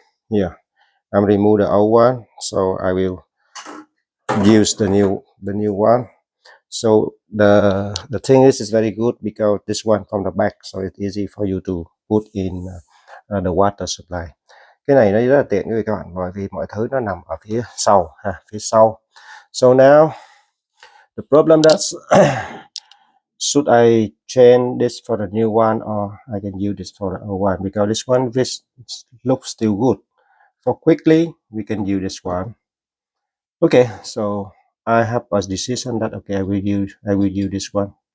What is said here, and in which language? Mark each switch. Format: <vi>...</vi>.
<en>Yeah, I'm remove the old one, so I will use the new one. So the thing is, it's very good because this one from the back, so it's easy for you to put in the water supply.</en> <vi>Cái này nó rất là tiện với các bạn, bởi vì mọi thứ nó nằm ở phía sau phía sau.</vi> <en>So now the problem that's should I change this for the new one, or I can use this for the old one, because this one looks still good. For quickly we can use this one. Okay, so I have a decision that okay, I will use this one.</en>